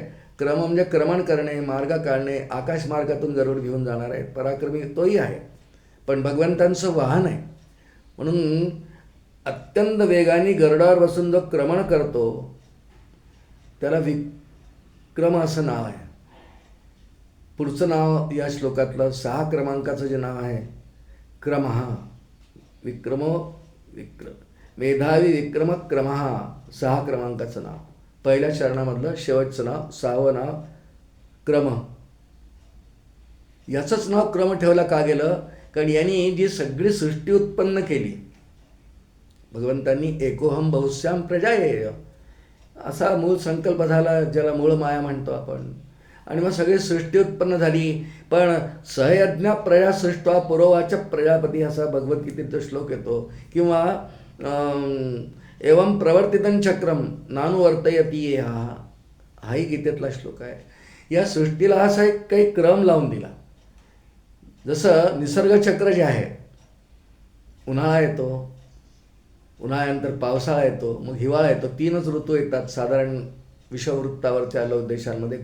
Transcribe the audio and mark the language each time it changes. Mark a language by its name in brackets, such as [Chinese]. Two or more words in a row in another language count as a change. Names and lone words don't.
[Marathi] क्रम म्हणजे क्रमण करणे, मार्ग काढणे, आकाश मार्गातून गरुड घेऊन जाणार आहे, पराक्रमी तोही आहे, पण भगवंतांचं वाहन आहे. म्हणून अत्यंत वेगाने गरुडावर बसून जो क्रमण करतो त्याला विक्रम असं नाव आहे. पुढचं नाव या श्लोकातलं 6 क्रमांकाचं जे नाव आहे क्रमः. [Sanskrit] विक्रम मेधावी विक्रम क्रमः, [Marathi] 6 क्रमांकाचं नाव. पहिल्या चरणामधलं शेवटचं नाव, 6वं नाव क्रम. याचंच नाव क्रम ठेवलं का गेलं? कारण यांनी जी सगळी सृष्टी उत्पन्न केली, भगवंतांनी [Sanskrit] एकोहम बहुश्याम प्रजायेय [Marathi] असा मूळ संकल्प झाला, ज्याला मूळ माया म्हणतो आपण. आणि मग सगळी सृष्टी उत्पन्न झाली. पण [Sanskrit] सहयज्ञ प्रजा सृष्ट्वा पुरोवाच प्रजापती [Marathi] असा भगवद्गीतेचा श्लोक येतो. [Sanskrit] किंवा एवं प्रवर्तितं चक्रम नानुवर्तयती, [Marathi] हाही गीतेतला श्लोक आहे. या सृष्टीला असा एक काही क्रम लावून दिला. जसं निसर्गचक्र जे आहे, उन्हाळा येतो, उन्हाळ्यानंतर पावसाळा येतो, मग हिवाळा येतो, 3च ऋतू येतात साधारण विषववृत्तावरच्या देशांमध्ये.